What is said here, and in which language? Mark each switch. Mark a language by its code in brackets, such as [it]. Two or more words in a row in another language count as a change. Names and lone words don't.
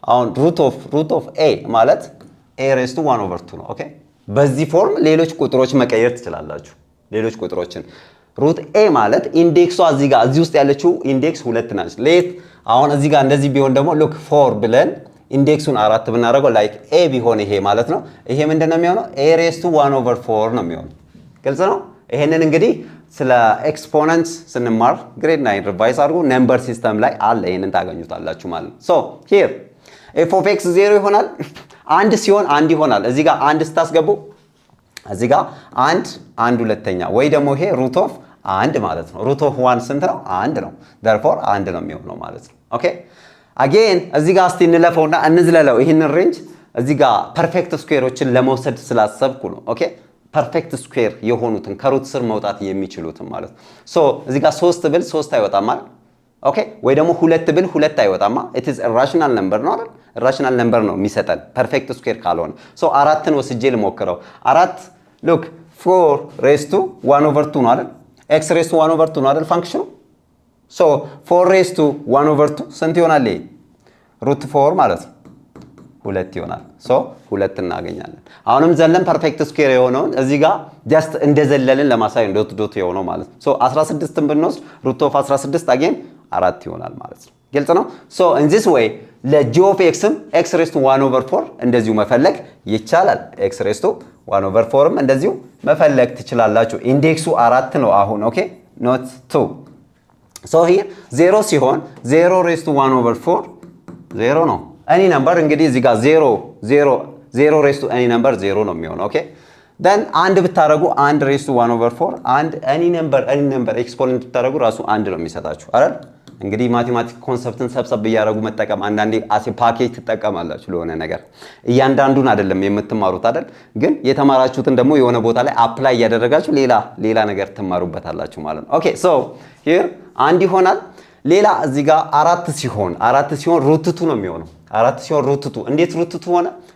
[am] አሁን [en] root of a [am] ማለት [en] a raised to 1 over 2 [am] ነው ኦኬ በዚህ ፎርም ሌሎች ቁጥሮች መቀየር ትችላላችሁ ሌሎች ቁጥሮችን [en] root a [am] ማለት ኢንዴክሷ እዚህ ጋር እዚህ ውስጥ ያለችው ኢንዴክስ 2 ናት ሌት አሁን እዚህ ጋር እንደዚህ ቢሆን ደግሞ look 4 ብለን ኢንዴክሱን 4 ብናደርገው ላይክ a ቢሆን ይሄ ማለት ነው ይሄ ምንድነው የሚሆነው [en] a raised to 1 over 4 [am] ነው የሚሆነው ግልጽ ነው ይሄንን እንግዲህ ስለ ኤክስፖነንትስ ስንማር ግሬድ 9 ሪቫይዝ አድርጉ ነምበር ሲስተም ላይ አለ ይሄንን ታገኙታላችሁ ማለት ነው [en] so here f of x [am] 0 ይሆናል አንድ ሲሆን አንድ ይሆናል እዚህ ጋር አንድ ስታስገቡ እዚህ ጋር አንድ ሁለተኛ ወይ ደግሞ ይሄ root of አንድ ማለት ነው [en] root of 1 [am] ስንት ነው አንድ ነው therefore አንድ ነው የሚሆነው ማለት ነው ኦኬ again እዚህ ጋር እስቲ እንለፈውና እንዝለለው ይሄንን ሬንጅ እዚህ ጋር ፐርፌክት ስኩዌሮችን ለመውሰድ ስላሰብኩ ነው ኦኬ [en] perfect square [am] የሆኑትን ከሩት ስር መውጣት የሚችሉትን ማለት ሶ እዚህ ጋር 3 ብል 3 አይወጣም ማለት ኦኬ ወይ ደግሞ 2 ብል 2 አይወጣማ [en] it is a rational number [am] ነው አይደል [en] rational number [am] ነው የሚሰጠን ፐርፌክት ስኩዌር ካልሆነ ሶ አራትን ወስጄ ልሞክረው አራት look [en] 4 raised to 1 over 2 [am] ነው አይደል [en] x raised to 1 over 2 [am] ነው አይደል ፋንክሽኑ ሶ [en] 4 raised to 1 over 2 [am] ስንት ይሆናል ይሄ [en] root 4 [am] ማለት ነው ሁለት ይሆናል ሶ ሁለት እናገኛለን አሁንም ዘለን [en] perfect square [am] የሆነውን እዚህ ጋር ጀስት እንደዘለልን ለማሳየት [en] dot dot [am] የሆነው ማለት ነው ሶ 16 ን ብንወስድ [en] root of 16 [am] again 4 ይሆናል ማለት ነው ግልጽ ነው ሶ [en] in this way [am] ለ [en] g of x x raised to 1 over 4 [am] እንደዚሁ መፈለግ ይቻላል [en] x raised to 1 over 4 [am] ም እንደዚሁ መፈለግ ትችላላችሁ ኢንዴክሱ 4 ነው አሁን ኦኬ not [en] 2 so here 0 ሲሆን 0 raised to 1 over 4 0 ነው any number [am] እንግዲህ እዚህ ጋር [en] 0 raised to any number 0 [am] ነው የሚሆነው ኦኬ then አንድ ብታረጉ [en] 1 raised to 1 over 4 and any number exponent [am] ብታረጉ ራሱ አንድ ነው የሚሰጣችሁ አይደል እንግዲህ ማቴማቲክ ኮንሰፕትን ሰብሰብ በያረጉ መጠቀም አንዳንዴ አሴ ፓኬጅ ተጠቀማላችሁ ለሆነ ነገር እያንዳንዱን አይደለም የምትማሩት አይደል ግን የተማራችሁትን ደግሞ የሆነ ቦታ ላይ አፕላይ ያደረጋችሁ ሌላ ነገር ትማሩበታላችሁ ማለት ነው ኦኬ [en] so here [am] አንድ ይሆናል ሌላ እዚህ ጋር አራት ሲሆን [en] root 2 [am] ነው የሚሆነው አራት ሲሆን [en] root 2 [am] እንዴት [en] root 2 [am] ሆነ